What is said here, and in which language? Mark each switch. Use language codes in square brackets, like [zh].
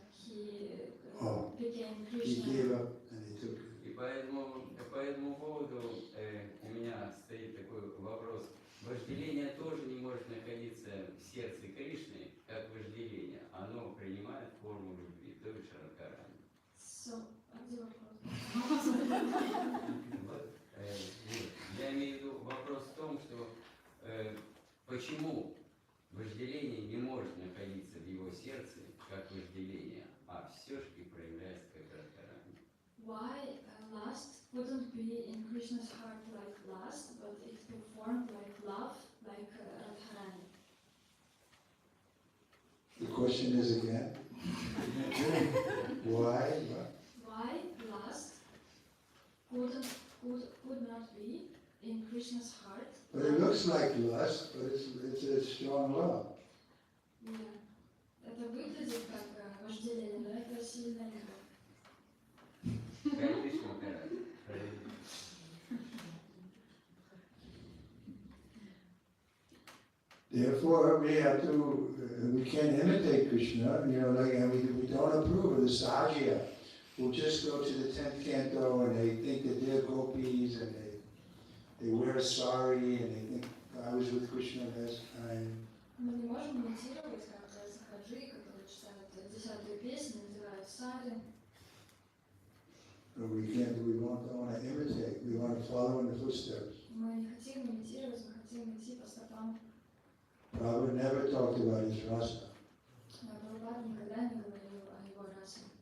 [en] He Oh. became He Krishna. gave up and he took it. [ru] И по этому поводу у меня стоит такой вопрос. Вожделение тоже не может находиться в сердце Кришны, как вожделение. Оно принимает форму любви, то бишь Радхарани. So, где вопрос? Вот, я имею в виду вопрос в том, что почему вожделение не может находиться в его сердце, как вожделение, а все-таки проявляется как Радхарани. [en] Why lust couldn't be in Krishna's heart like lust, but it performed like love, like Radharani? The question is again, why? Why lust could not be in Krishna's heart? But it looks like lust, but it's a strong love. Yeah. [ru] Это выглядит как вожделение, но это сильная любовь. Как Кришна Радхарани. [en] Therefore, we have to, we can't imitate Krishna, and we don't approve of the Sahajya, who just go to the 10th canto and they think that they're gopis and they wear a sari and they think I was with Krishna last time. [ru] Мы не можем имитировать, как сахаджи, которые читают 10-ю песню, надевают сари. [en] We don't want to imitate, we want to follow in the footsteps. [ru] Мы не хотим имитировать, мы хотим идти по стопам. [en] Prabhupada never talked about his rasa. [ru] Прабхупада никогда не говорил о его расе.